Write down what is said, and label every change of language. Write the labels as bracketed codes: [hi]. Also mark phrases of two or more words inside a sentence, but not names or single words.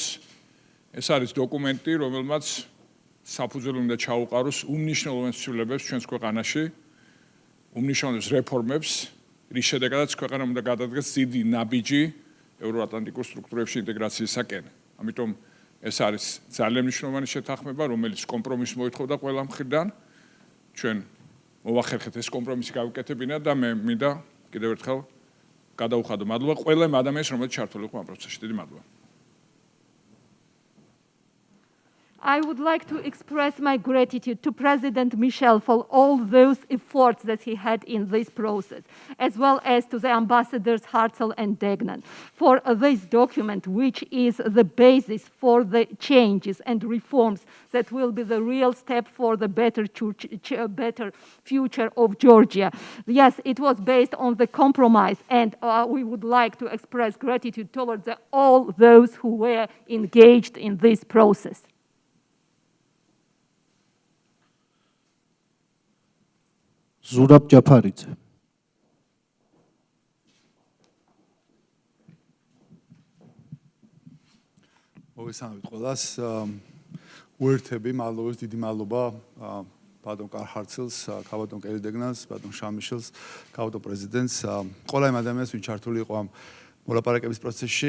[ka] ეს არის დოკუმენტი, რომელმაც საფუძველი უნდა ჩაუყაროს უმნიშვნელოვანეს ცვლილებებს ჩვენს ქვეყანაში, უმნიშვნელოვანეს რეფორმებს, რის შედეგადაც ქვეყანა უნდა გადადგეს დიდი ნაბიჯი ევროატლანტიკურ სტრუქტურებში ინტეგრაციისაკენ. ამიტომ ეს არის ძალიან მნიშვნელოვანი შეთანხმება, რომელიც კომპრომისს მოითხოვდა ყველა მხრიდან. ჩვენ მოვახერხეთ ეს კომპრომისი გავუკეთებინა და მე მინდა კიდევ ერთხელ გადაუხადო მადლობა ყველა ადამიანს, რომელიც ჩართული იყო ამ პროცესში. დიდი მადლობა. [en] I would like to express my gratitude to President Michel for all those efforts that he had in this process, as well as to the ambassadors Hartzell and Degnan for this document, which is the basis for the changes and reforms that will be the real step for the better future of Georgia. Yes, it was based on the compromise, and we would like to express gratitude towards all those who were engaged in this process. Zurab Japaridze. [ka] მოგესალმებით ყველას. უერთები, მადლობის დიდი მადლობა ბატონ კარლ ჰარცელს, ბატონ კელი დეგნანს, ბატონ შარლ მიშელს, ბატონ პრეზიდენტს, ყველა იმ ადამიანს, ვინც ჩართული იყო ამ მოლაპარაკების პროცესში.